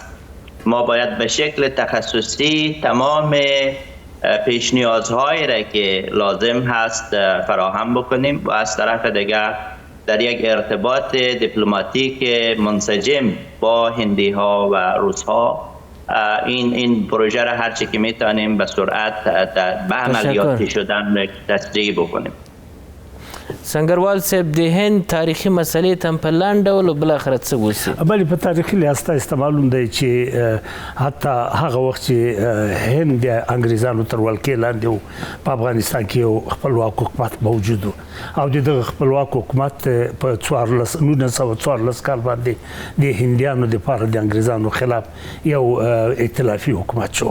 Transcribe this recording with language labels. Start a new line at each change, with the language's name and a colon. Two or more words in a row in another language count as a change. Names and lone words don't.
Persian: ما باید به شکل تخصصی تمام پیش نیازهایی را که لازم هست فراهم بکنیم و از طرف دیگر در یک ارتباط دیپلماتیک منسجم با هندی ها و روس ها این پروژه را هر چی که میتونیم به سرعت به عملیاتی شدن تسریع بکنیم.
Pashto: سنگروال صاحب د هند تاریخي مسلې ته په لاندې ډول بالاخره څه وسی؟ بلې په تاریخي لحاظ ته معلوم دی چې حتی هغه وخت چې هند د انګریزانو تر ولکې لاندې و په افغانستان کې یو خپلواک حکومت موجود و او د دغه خپلواک حکومت په 1914 کال باندې د هندیانو دپاره د انګریزانو خلاف یو ائتلافي حکومت جوړ